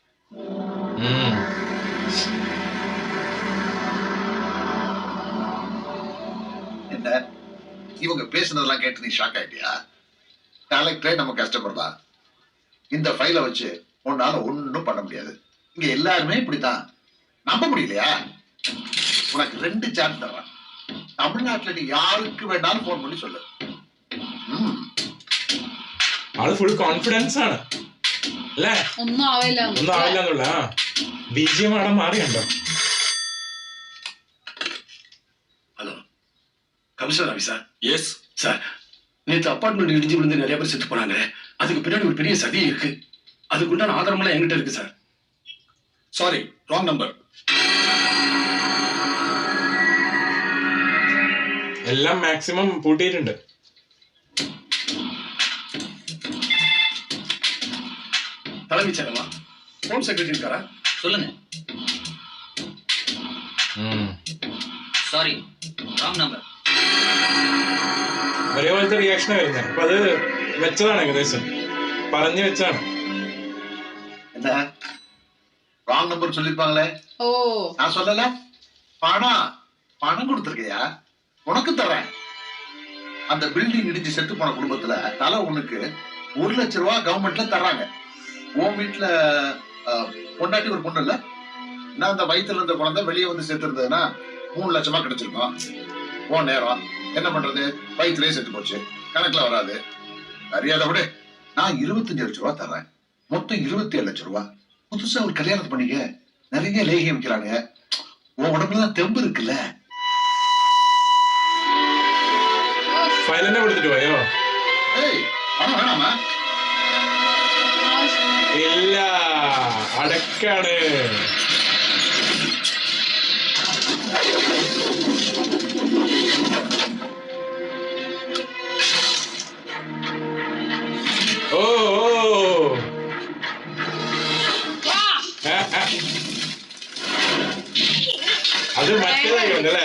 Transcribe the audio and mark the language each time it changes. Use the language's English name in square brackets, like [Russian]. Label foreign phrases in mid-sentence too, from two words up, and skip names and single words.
[Tamil] என்ன இவங்க பேசுனதெல்லாம் கேட்டு நீ ஷாக் ஆயிட்டியா? கலெக்டரே நம்ம கஸ்டமர் தான். இந்த ஃபைலை வச்சு உன்னால ஒன்னும் பண்ண முடியாது. இங்க எல்லாருமே இப்படித்தான். நம்ப முடியலையா? உனக்கு 2 சான்ஸ் தரேன். தமிழ்நாட்டுல நீ யாருக்கு வேணாலும் போன் பண்ணி சொல்லு. [Malayalam] ആള് [English] full confidence [Malayalam] ആണ് അല്ലേ? ഒന്നും ആവില്ല എന്നുള്ള ബിജിഎം അവിടെ മാറിയുണ്ടോ? [Tamil] ஹலோ, [English] commissioner office? yes sir. [Tamil] நேற்று அப்பார்ட்மெண்ட் இடிஞ்சு விழுந்து நிறைய பேர் செத்து போனாங்க. அதுக்கு பின்னாடி ஒரு பெரிய சதி இருக்கு. அதுக்குண்டான ஆதாரமெல்லாம் என்கிட்ட இருக்கு சார். [English] Sorry, wrong number. [Malayalam] എല്ലാം മാക്സിമം പൂട്ടിയിട്ടുണ്ട്. [Tamil] தலைமைச் செயலமா? [English] home secretary [Tamil] இருக்காரா? சொல்லுங்க. [English] Sorry, wrong number. [Malayalam] ഒരേപോലത്തെ റിയാക്ഷൻ വരുന്നത്. അപ്പൊ അത് വെച്ചതാണ്, ഏകദേശം പറഞ്ഞു വെച്ചാണ്. [Tamil] என்ன [English] wrong number [Tamil] சொல்லிருப்பாங்களே? ஓ, நான் சொல்லல. பணம் கொடுத்துருக்கையா? உனக்கு தரேன். அந்த பில்டிங் இடிஞ்சு செத்து போன குடும்பத்துல தலை உனக்கு 1 லட்சம் ரூபாய் கவர்மெண்ட்ல தர்றாங்க. உன் வீட்டுல பொண்டாட்டி ஒரு பொண்ணு இல்ல? நான் அந்த வயித்துல இருந்த குழந்தை வெளியே வந்து செத்து இருந்ததுன்னா 3 லட்சமா கிடைச்சிருக்கும். போன நேரம் என்ன பண்றது, வயிற்றுலயே செத்து போச்சு, கணக்குல வராது. அறியாத விட நான் 25 லட்சம் ரூபாய் தர்றேன், மொத்தம் 27 லட்சம் ரூபாய். புதுசா ஒரு கல்யாணத்தை பண்ணிக்க, நிறைய லேகியம் வைக்கிறாங்க, உன் உடம்புலதான் தெம்பு இருக்குல்ல. [Malayalam] ഫയൽ തന്നെ കൊടുത്തിട്ട് പോയോ? [Tamil] ஏய் பணம் வேணாமா? [Malayalam] ഇല്ല, അടക്കാണ്. ഓ അത് മറ്റേതായി ഉണ്ടല്ലേ?